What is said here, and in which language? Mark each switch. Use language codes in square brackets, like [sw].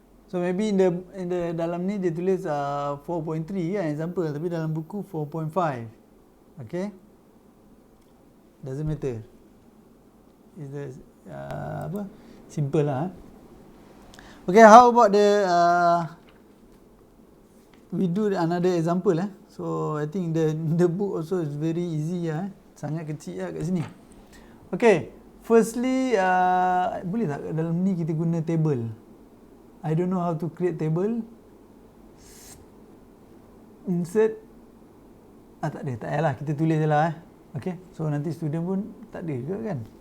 [en] So maybe in the [ms] dalam ni dia tulis [en] 4.3 example, [ms] tapi dalam buku [en] 4.5. Okay. Doesn't matter. Is the simple lah. Okay, how about the we do another example So I think the book also is very easy [ms] sangat kecil kat sini. [en] Okay, firstly [ms] boleh tak dalam ni kita guna table? [en] I don't know how to create table. [ms] Insert tak ada, tak payahlah kita tulis je lah Okay, so nanti student pun tak ada ke kan.